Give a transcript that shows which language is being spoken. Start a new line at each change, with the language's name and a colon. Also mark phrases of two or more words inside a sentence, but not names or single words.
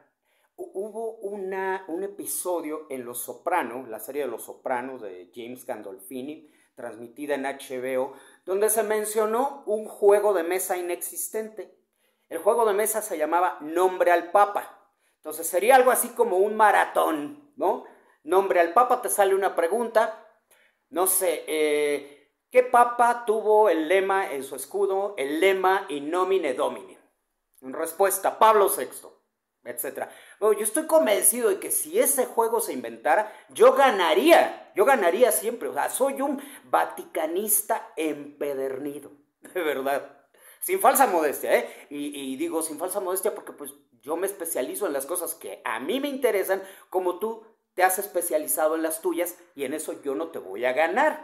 Spanish: Hubo un episodio en Los Sopranos, la serie de Los Sopranos de James Gandolfini, transmitida en HBO, donde se mencionó un juego de mesa inexistente. El juego de mesa se llamaba Nombre al Papa. Entonces sería algo así como un maratón, ¿no? Nombre al Papa, te sale una pregunta, no sé, ¿qué papa tuvo el lema en su escudo, el lema
Latin: in nomine Domini?
Spanish: En respuesta, Pablo VI, etc. Bueno, yo estoy convencido de que si ese juego se inventara, yo ganaría siempre. O sea, soy un vaticanista empedernido, de verdad. Sin falsa modestia, ¿eh? Y digo sin falsa modestia porque pues yo me especializo en las cosas que a mí me interesan, como tú te has especializado en las tuyas, y en eso yo no te voy a ganar.